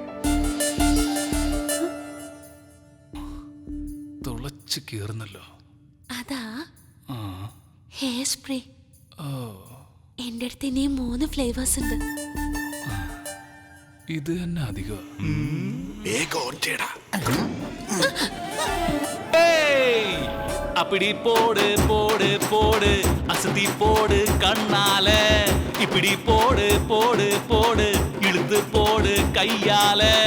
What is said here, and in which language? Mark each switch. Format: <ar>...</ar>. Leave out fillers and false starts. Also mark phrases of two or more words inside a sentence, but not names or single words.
<ml>തുളച്ചു കീറുന്നല്ലോ. അതാ ആ</ml> <en>hair spray. ഓ,</en> <ml>എന്റെ അടുത്ത് ഇനിയും 3 ഫ്ലേവേഴ്സ് ഉണ്ട്. ഇത് തന്നെ അധികം. വേഗം ഓൺ ചെയ്യടാ.</ml> <ta>அப்படி போடு போடு போடு அசதி போடு கண்ணால இப்படி போடு போடு போடு இழுத்து போடு கையால.</ta>